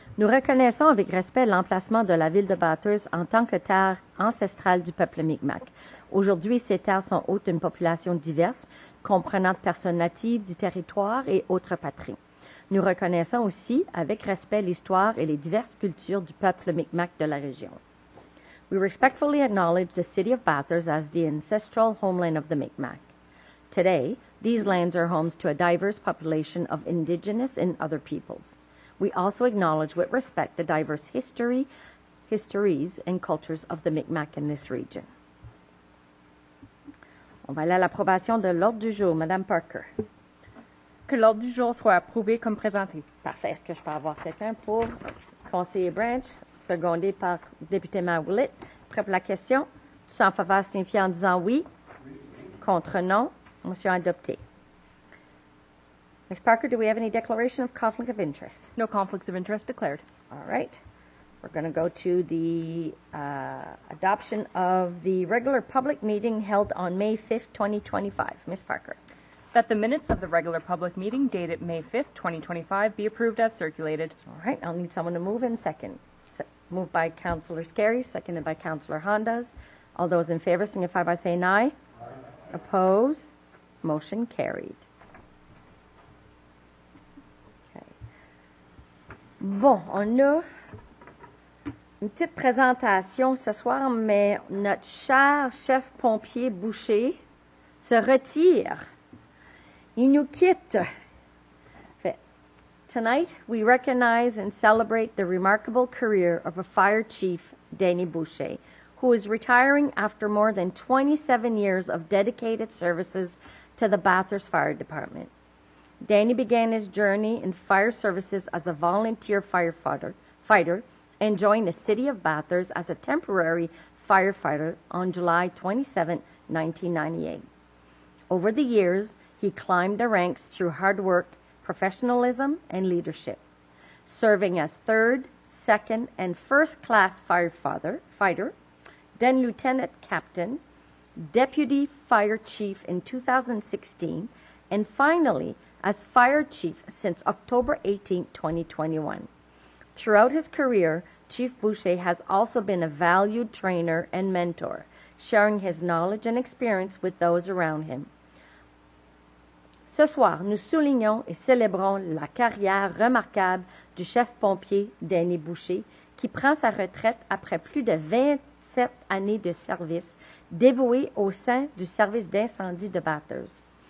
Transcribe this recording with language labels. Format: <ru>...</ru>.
<fr>Nous reconnaissons avec respect l'emplacement de la ville de Bathurst en tant que terre ancestrale du peuple Mi'kmaq. Aujourd'hui, ces terres sont hôtes d'une population diverse, comprenant personnes natives du territoire et autres patries. Nous reconnaissons aussi avec respect l'histoire et les diverses cultures du peuple Mi'kmaq de la région.</fr> <en>We respectfully acknowledge the city of Bathurst as the ancestral homeland of the Mi'kmaq. Today, these lands are homes to a diverse population of indigenous and other peoples. We also acknowledge with respect the diverse histories and cultures of the Mi'kmaq in this region.</en> <fr>On va aller à l'approbation de l'ordre du jour. Madame Parker. Que l'ordre du jour soit approuvé comme présenté. Parfait. Est-ce que je peux avoir quelqu'un pour conseiller Branch, secondé par député Mawlit? Prêt pour la question? Tous en faveur signifier en disant oui. Contre non. Motion adoptée. Ms.</fr> <en>Parker, do we have any declaration of conflict of interest? No conflicts of interest declared. All right. We're going to go to the adoption of the regular public meeting held on May 5th, 2025. Ms. Parker. That the minutes of the regular public meeting dated May 5th, 2025 be approved as circulated. All right. I'll need someone to move in second. Moved by Councillor Scarry, seconded by Councillor Hondas. All those in favor signify by saying aye. Aye. Opposed? Motion carried. Okay.</en> <fr>Bon, on a une petite présentation ce soir, mais notre cher chef pompier Boucher se retire. Il nous quitte.</fr> <en>Tonight, we recognize and celebrate the remarkable career of a fire chief, Danny Boucher, who is retiring after more than 27 years of dedicated services to the Bathurst Fire Department. Danny began his journey in fire services as a volunteer fighter and joined the city of Bathurst as a temporary firefighter on July 27, 1998. Over the years, he climbed the ranks through hard work, professionalism, and leadership, serving as third, second, and first-class firefighter, then lieutenant captain, deputy fire chief in 2016, and finally as fire chief since October 18, 2021. Throughout his career, Chief Boucher has also been a valued trainer and mentor, sharing his knowledge and experience with those around him.</en> <fr>Ce soir, nous soulignons et célébrons la carrière remarquable du chef pompier Danny Boucher, qui prend sa retraite après plus de 27 années de service dévoué au sein du service d'incendie de Bathurst.</fr>